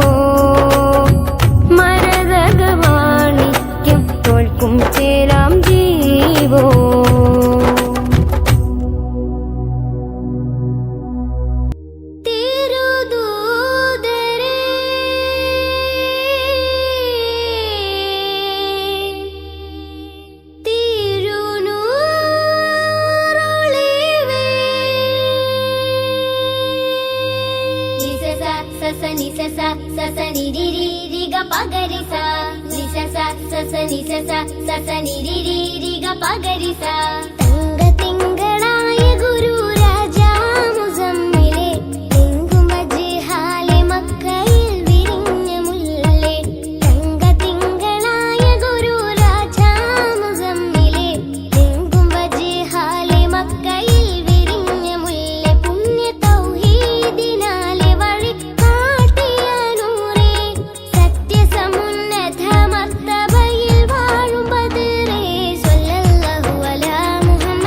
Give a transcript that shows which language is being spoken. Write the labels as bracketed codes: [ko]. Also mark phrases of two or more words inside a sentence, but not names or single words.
[ml] മരതകമാണിക്യം തോൽക്കും ചേരാം ജീവോ തിരുദൂതരേ തിരുനൂറൊളിവേ నిసస సస నిరిరి రిగ పగరిస నిసస సస నిసస సస నిరిరి రిగ పగరిస തങ്ക തിങ്കളായ ഗുരു രാജാ മുസമ്മിലെ തെങ്കുമജ്ഹാലെ മക്കയിൽ വിരിഞ്ഞ മുല്ലേ തങ്ക തിങ്കളായ ഗുരു രാജാ മുസമ്മിലെ തെങ്കുമജ്ഹാലെ മക്കയിൽ വിരിഞ്ഞ മുല്ലേ പുണ്യ തൗഹീദിനാലെ വഴി കാട്ടിയ നൂറേ സത്യസമുന്നത മർത്തബയിൽ വാഴും ബദറേ [ar] صلى الله على